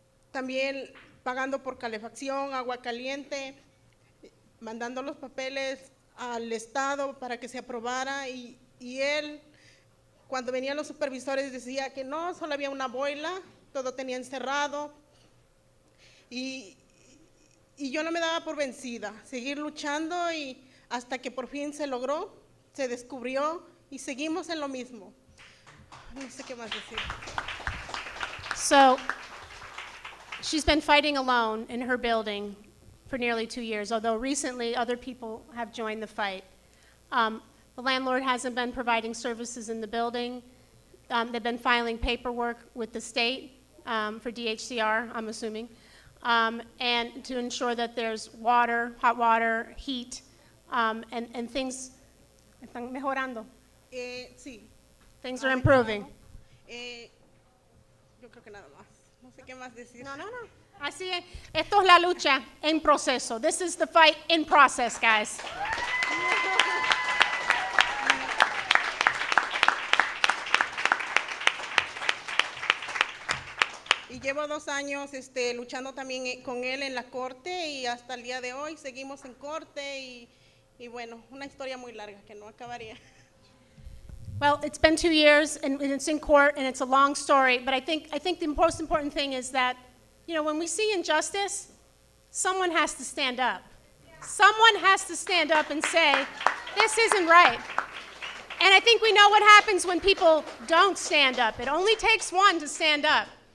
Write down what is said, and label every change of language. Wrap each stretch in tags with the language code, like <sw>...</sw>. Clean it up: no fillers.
<es>También pagando por calefacción, agua caliente, mandando los papeles al Estado para que se aprobara y él, cuando venían los supervisores, decía que no, solo había una boila, todo tenía encerrado y yo no me daba por vencida, seguir luchando y hasta que por fin se logró, se descubrió y seguimos en lo mismo. No sé qué más decir.</es> <en>So, she's been fighting alone in her building for nearly 2 years, although recently other people have joined the fight. The landlord hasn't been providing services in the building. They've been filing paperwork with the state for DHCR, I'm assuming, and to ensure that there's water, hot water, heat, and things</en> <es>están mejorando. Sí.</es> <en>Things are improving.</en> <es>Yo creo que nada más. No sé qué más decir. No. Así es. Esto es la lucha en proceso.</es> <en>This is the fight in process, guys.</en> <es>Y llevo 2 años luchando también con él en la corte y hasta el día de hoy seguimos en corte y bueno, una historia muy larga que no acabaría.</es> <en>Well, it's been 2 years and it's in court and it's a long story, but I think the most important thing is that, you know, when we see injustice, someone has to stand up. Someone has to stand up and say, this isn't right. And I think we know what happens when people don't stand up. It only takes one to stand up.</en>